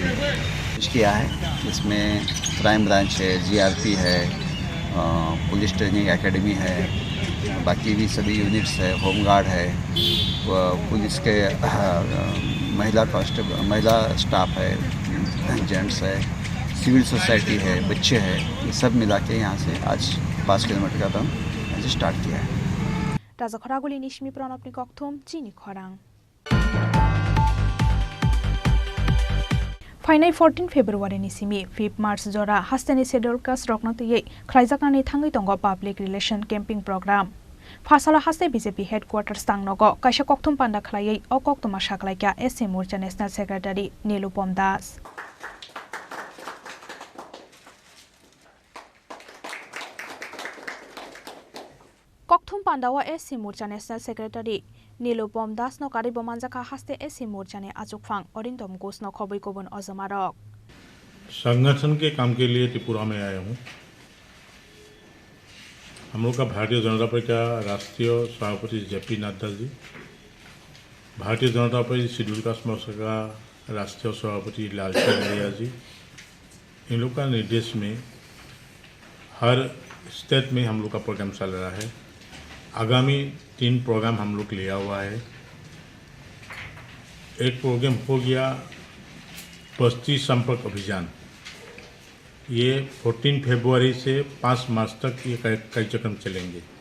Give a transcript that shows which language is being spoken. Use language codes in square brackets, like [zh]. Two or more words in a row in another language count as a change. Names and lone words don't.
[hi] किया है इसमें [en] crime branch [hi] है GRP है [en] police training academy [hi] है बाकी भी सभी यूनिट्स है होमगार्ड है पुलिस के महिला स्टाफ है जेंट्स है [en] civil society [hi] है बच्चे हैं ये सब मिला के यहाँ से आज 5 किलोमीटर का रन आज स्टार्ट किया है [trp] Rajakhadaguli Nishmi Pranopni Kokthum Chini Khorang Finai 14 February ni simi 5 March jora hastani schedule kas rokno tiyei khlaijaknani thangai tongo [en] public relation camping program [trp] Fasala haste [en] BJP headquarters [trp] tangnogo kaisa kokthum panda khlaiei o koktuma saklaika SM Morcha [en] National Secretary [trp] Nilupam Das Kokthum Pandawa SC Morcha [en] National Secretary [trp] Nilupam Das no kari bomanjaka haste SC Morcha ne achukphang Orindom Ghosh no khoboi kobon ojamarok [hi] संगठन के काम के लिए त्रिपुरा में आया हूँ हम लोग का भारतीय जनता पार्टी का राष्ट्रीय सभापति JP नड्डा जी भारतीय जनता पार्टी [en] schedule caste [hi] मोर्चा का राष्ट्रीय सभापति लालचंद जी इन लोग का निर्देश में हर स्टेट में हम लोग का प्रोग्राम चल रहा है आगामी 3 प्रोग्राम हम लोग लिया हुआ है एक प्रोग्राम हो गया बस्ती संपर्क अभियान ये 14 फरवरी से 5 मार्च तक ये कार्यक्रम चलेंगे